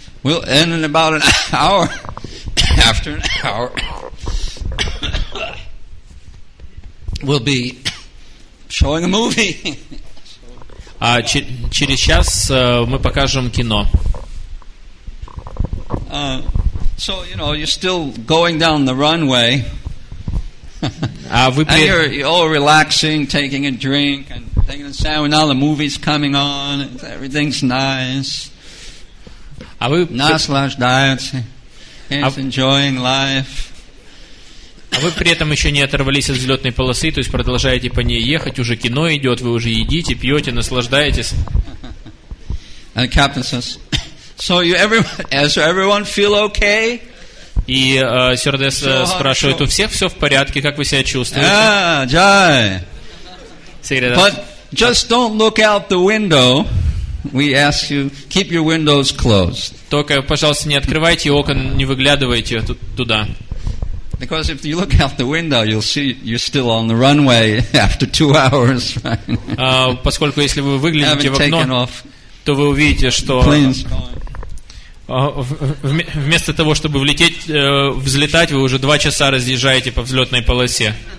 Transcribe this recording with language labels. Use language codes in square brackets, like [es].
[en] We'll end in about an hour. After an hour, we'll be showing a movie. [ru] А через час мы покажем кино. [en] So, you're still going down the runway. [ru] А вы [en] And you're all relaxing, taking a drink, and taking a sandwich. Now the movie's coming on. And everything's nice. [ru] Наслаждаются. [en] Enjoying life. [ru] А вы при этом еще не оторвались от взлетной полосы, то есть продолжаете по ней ехать, уже кино идет, вы уже едите, пьете, наслаждаетесь. [en] And the captain says, so everyone feel okay? [ru] И стюардесс спрашивает, у всех все в порядке, как вы себя чувствуете? [en] Jai. But just don't look out the window. We ask you, keep your windows closed. [ru] Только, пожалуйста, не открывайте окон, не выглядывайте туда. [en] Because if you look out the window, you'll see you're still on the runway after 2 hours. Right? [ru] Поскольку если вы выглянете в окно, то вы увидите, что вместо того, чтобы взлетать, вы уже 2 часа разъезжаете по взлетной полосе.